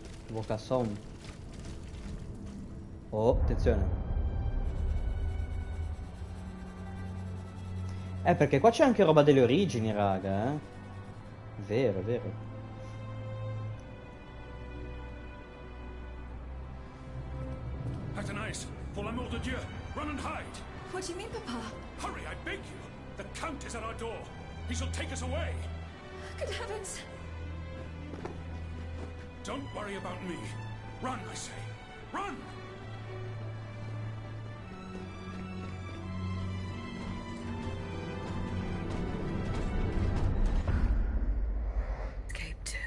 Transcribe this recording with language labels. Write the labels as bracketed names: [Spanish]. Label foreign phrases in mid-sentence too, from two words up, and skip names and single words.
[Italian] Voca sound. Oh, attenzione. Perché qua c'è anche roba delle origini, raga, eh. Vero, è vero. [French] Athanais, pour l'amour de Dieu, [English] run and hide! What do you mean, Papa? Hurry, I beg you! The Count is at our door. He shall take us away. Good heavens! Don't worry about me. Run, I say. Run! Escape too.